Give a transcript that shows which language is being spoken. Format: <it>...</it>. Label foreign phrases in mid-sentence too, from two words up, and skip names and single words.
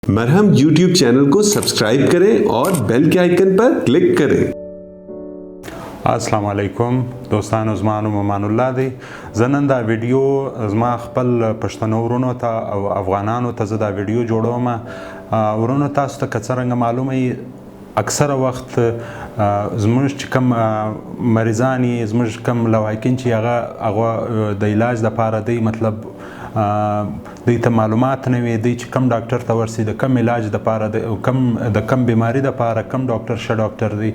<ur>مرہم YouTube چینل کو سبسکرائب کریں اور بیل کے آئکن پر کلک کریں.</ur> <ar>السلام علیکم</ar> <ps>दोस्तانو زما نوم امان الله دی. زه نن دا ویډیو زما خپل پښتنو ورونو ته او افغانانو ته زه دا ویډیو جوړوم. ورونو تاسو ته که څرنګه معلومه وي اکثره وخت زموږ چې کوم مریضان یي زموږ کوم لواحقین چې هغه د علاج دپاره دی مطلب دوی ته معلومات نه وي دوی چې کوم ډاکټر ته ورسي د کوم علاج دپاره د کوم بیماري دپاره کوم ډاکټر ښه ډاکټر دی.</ps>